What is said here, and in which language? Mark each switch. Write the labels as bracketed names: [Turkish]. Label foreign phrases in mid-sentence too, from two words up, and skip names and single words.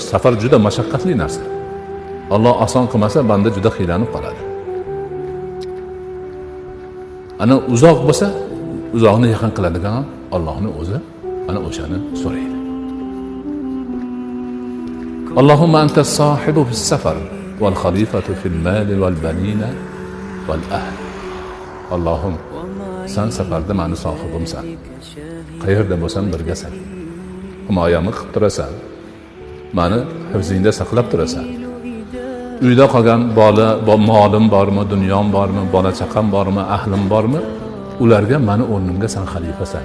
[Uzbek] Safar juda mashaqqatli narsa. Alloh oson qilmasa, banda juda qiylanib qoladi. Ana uzoq bo'lsa, uzoqni yaqin qiladigan Allohning o'zi ana o'shani so'raydi. [Arabic] اللهم أنت الصاحب في السفر والخليفة في المال والبنين والأهل. [Uzbek] Allohim, sen safarda meni sohibimsan. Qayerda bo'lsam birgasan. Himoyamni qilib turasan. Meni hifzingda saqlab turasan. Uyda qolgan molim bormi, dunyom bormi, bola chaqam bormi, ahlim bormi, ularga meni o'rnimga sen xalifasan.